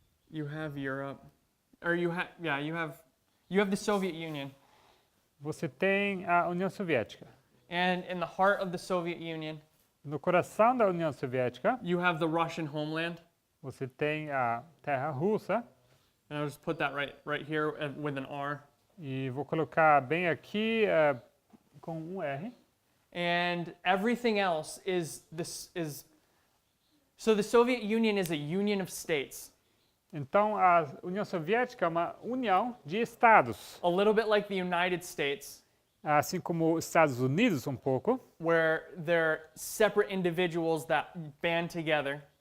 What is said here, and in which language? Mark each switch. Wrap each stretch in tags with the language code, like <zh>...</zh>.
<en>You have Europe, or you have the Soviet Union,</en> <pt>Você tem a União Soviética.</pt> <en>and in the heart of the Soviet Union,</en> <pt>No coração da União Soviética,</pt> <en>you have the Russian homeland.</en> <pt>você tem a terra russa.</pt> <en>And I'll just put that right here with an R.</en> <pt>E vou colocar bem aqui com um R.</pt> <en>And everything else is so the Soviet Union is a union of states,</en> <pt>Então, a União Soviética é uma união de estados.</pt> <en>a little bit like the United States,</en> <pt>Assim como os Estados Unidos, um pouco.</pt> <en>where they're separate individuals that band together.</en>